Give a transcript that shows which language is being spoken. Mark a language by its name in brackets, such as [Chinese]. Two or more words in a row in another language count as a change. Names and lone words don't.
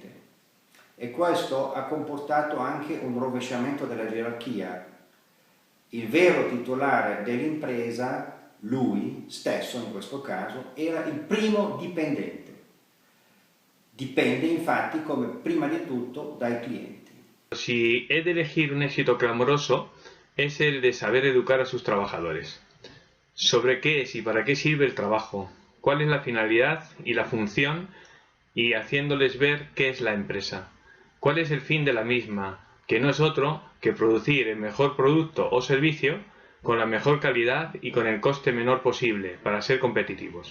[Italian] E questo ha comportato anche un rovesciamento della gerarchia. Il vero titolare dell'impresa, lui stesso in questo caso, era il primo dipendente. Dipende infatti come prima di tutto dai clienti. [Spanish] Si he de elegir un éxito clamoroso, es el de saber educar a sus trabajadores. Sobre qué es y para qué sirve el trabajo, cuál es la finalidad y la función, y haciéndoles ver qué es la empresa, cuál es el fin de la misma, que no es otro que producir el mejor producto o servicio con la mejor calidad y con el coste menor posible para ser competitivos.